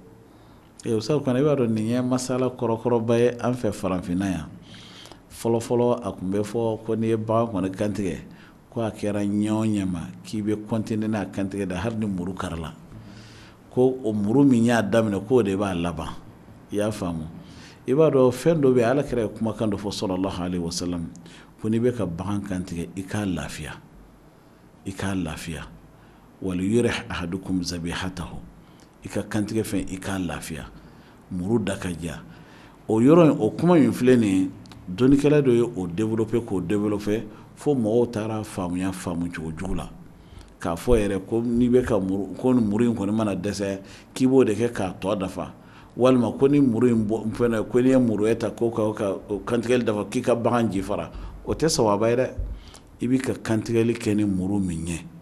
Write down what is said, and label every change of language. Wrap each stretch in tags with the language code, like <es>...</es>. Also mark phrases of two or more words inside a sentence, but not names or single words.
<bm>o sabu kɔnɔ i b'a dɔn nin ye masala kɔrɔkɔrɔba ye an fɛ farafinna yan fɔlɔfɔlɔ a tun bɛ fɔ ko n'i ye bagan kɔni kantigɛ ko a kɛra ɲɛ ma k'i bɛ continuer n'a kantigɛ da hali ni muru karila ko o muru min y'a daminɛ k'o de b'a laban i y'a faamu i b'a dɔn fɛn dɔ bɛ yen Alakira ye kumakan dɔ fɔ</bm> <ar>صلى الله عليه وسلم</ar> <bm>ko n'i bɛ ka bagan kantigɛ i k'a lafiya</bm> <ar>وليرح أحدكم ذبيحته</ar> <bm>i ka kantigɛ fɛn i k'a lafiya muru da ka diya o yɔrɔ in o kuma min filɛ nin ye dɔnnikɛla dɔ ye o développer fo mɔgɔw taara faamu cogo jugu la k'a fɔ yɛrɛ ko n'i bɛ ka muru ko ni muru in kɔni mana dɛsɛ k'i b'o de kɛ k'a tɔ dafa walima ko ni muru in fɛnɛ ko n'i ye muru ta ko ka kantigɛli dafa k'i ka bagan ji fara o tɛ sawaba ye dɛ i bɛ ka kantigɛli kɛ ni muru min ye</bm>